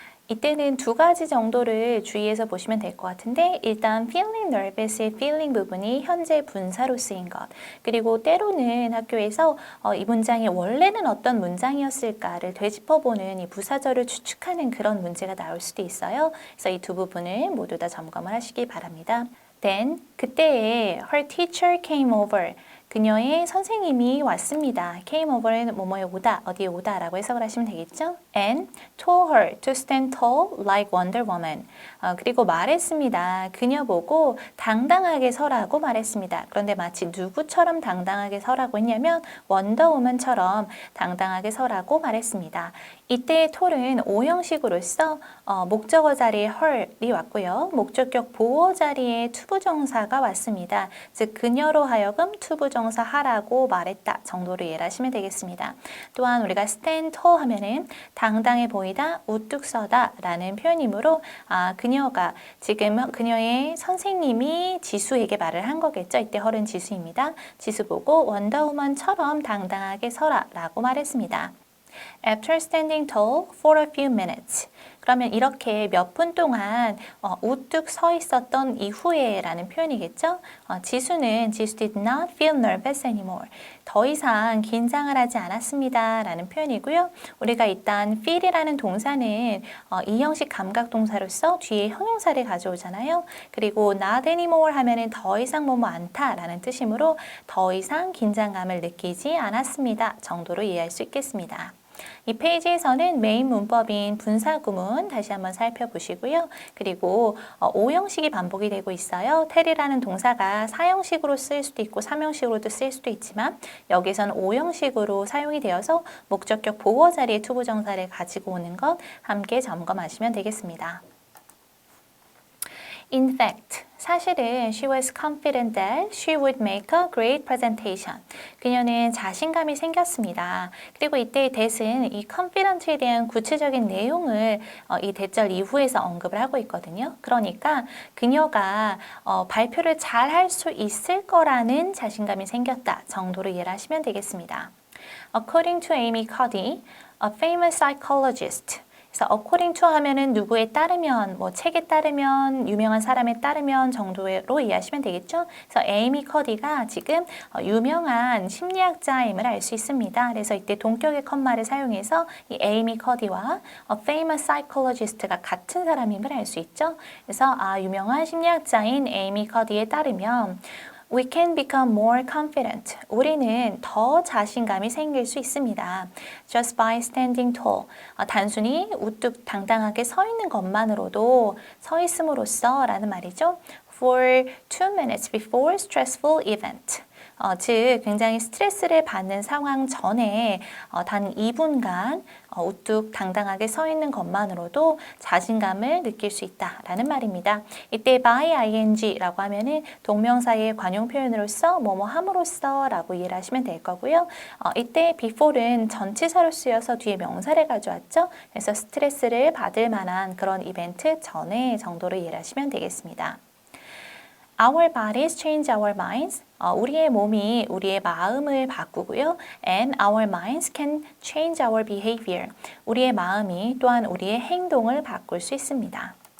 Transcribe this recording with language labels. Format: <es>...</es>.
<ko>이때는 두 가지 정도를 주의해서 보시면 될 것 같은데 일단 feeling nervous의 feeling 부분이 현재 분사로 쓰인 것 그리고 때로는 학교에서 이 문장이 원래는 어떤 문장이었을까를 되짚어보는 이 부사절을 추측하는 그런 문제가 나올 수도 있어요. 그래서 이 두 부분을 모두 다 점검을 하시기 바랍니다.</ko> <en>Then</en> <ko>그때에</ko> <en>her teacher came over.</en> <ko>그녀의 선생님이 왔습니다. came over는 뭐뭐에 오다, 어디에 오다 라고 해석을 하시면 되겠죠?</ko> <en>And told her to stand tall like Wonder Woman.</en> <ko>그리고 말했습니다. 그녀 보고 당당하게 서라고 말했습니다. 그런데 마치 누구처럼 당당하게 서라고 했냐면 원더우먼처럼 당당하게 서라고 말했습니다. 이때 tall은 오형식으로서 목적어 자리에 her이 왔고요. 목적격 보어 자리에 투부정사가 왔습니다. 즉 그녀로 하여금 투부정사 하라고 말했다 정도로 이해를 하시면 되겠습니다. 또한 우리가</ko> <en>stand tall</en> <ko>하면은 당당해 보이다, 우뚝 서다 라는 표현이므로 그녀가 지금 그녀의 선생님이 지수에게 말을 한 거겠죠. 이때 her은 지수입니다. 지수 보고 원더우먼처럼 당당하게 서라 라고 말했습니다.</ko> <en>After standing tall for a few minutes.</en> <ko>그러면 이렇게 몇 분 동안 우뚝 서 있었던 이후에 라는 표현이겠죠.</ko> <en>지수 did not feel nervous anymore.</en> <ko>더 이상 긴장을 하지 않았습니다 라는 표현이고요. 우리가 일단 feel이라는 동사는 이 형식 감각 동사로서 뒤에 형용사를 가져오잖아요. 그리고 not anymore 하면은 더 이상 뭐뭐 않다 라는 뜻이므로 더 이상 긴장감을 느끼지 않았습니다 정도로 이해할 수 있겠습니다. 이 페이지에서는 메인 문법인 분사구문 다시 한번 살펴보시고요. 그리고 오형식이 반복이 되고 있어요. 텔이라는 동사가 사형식으로 쓰일 수도 있고 삼형식으로도 쓰일 수도 있지만 여기서는 오형식으로 사용이 되어서 목적격 보호 자리에 투부정사를 가지고 오는 것 함께 점검하시면 되겠습니다.</ko> <en>In fact,</en> <ko>사실은</ko> <en>she was confident that she would make a great presentation.</en> <ko>그녀는 자신감이 생겼습니다. 그리고 이때 that은 이 confident에 대한 구체적인 내용을 이 대절 이후에서 언급을 하고 있거든요. 그러니까 그녀가 발표를 잘 할 수 있을 거라는 자신감이 생겼다 정도로 이해를 하시면 되겠습니다.</ko> <en>According to Amy Cuddy, a famous psychologist.</en> <ko>그래서 according to 하면은 누구에 따르면, 뭐 책에 따르면, 유명한 사람에 따르면 정도로 이해하시면 되겠죠? 그래서 에이미 커디가 지금 유명한 심리학자임을 알 수 있습니다. 그래서 이때 동격의 컴마를 사용해서 이 에이미 커디와</ko> <en>famous psychologist</en> <ko>가 같은 사람임을 알 수 있죠? 그래서 유명한 심리학자인 에이미 커디에 따르면</ko> <en>We can become more confident.</en> <ko>우리는 더 자신감이 생길 수 있습니다.</ko> <en>Just by standing tall.</en> <ko>단순히 우뚝 당당하게 서 있는 것만으로도 서 있음으로써 라는 말이죠.</ko> <en>For 2 minutes before stressful event.</en> <ko>즉 굉장히 스트레스를 받는 상황 전에 단 2분간 우뚝 당당하게 서 있는 것만으로도 자신감을 느낄 수 있다라는 말입니다. 이때 by ing라고 하면은 동명사의 관용 표현으로서 뭐뭐 함으로써 라고 이해를 하시면 될 거고요. 이때 before는 전치사로 쓰여서 뒤에 명사를 가져왔죠. 그래서 스트레스를 받을 만한 그런 이벤트 전에 정도로 이해를 하시면 되겠습니다.</ko> <en>Our bodies change our minds.</en> <ko>우리의 몸이 우리의 마음을 바꾸고요.</ko> <en>And our minds can change our behavior.</en> <ko>우리의 마음이 또한 우리의 행동을 바꿀 수 있습니다.</ko>